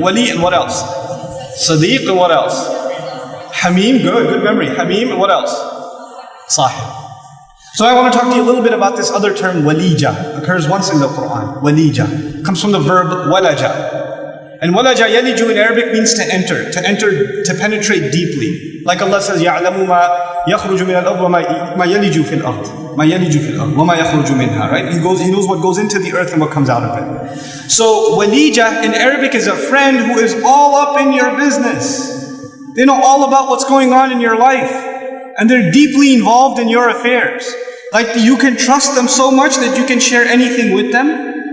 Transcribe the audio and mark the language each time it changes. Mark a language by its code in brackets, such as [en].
[en] Wali and what else? Sadiq and what else? Hamim, good memory. Hamim and what else? Sahib. So I want to talk to you a little bit about this other term, walija. Occurs once in the Quran. Walija. Comes from the verb walaja. And walaja yaliju in Arabic means to enter, to penetrate deeply. Like Allah says, [ar] يَعْلَمُ مَا يَخْرُجُ مِنَ الْأَرْضِ وَمَا يَلِجُ فِي الْأَرْضِ مَا يَلِجُ فِي الْأَرْضِ وَمَا يَخْرُجُ مِنْهَا, [en] right? He knows what goes into the earth and what comes out of it. So walija in Arabic is a friend who is all up in your business. They know all about what's going on in your life. And they're deeply involved in your affairs. Like you can trust them so much that you can share anything with them.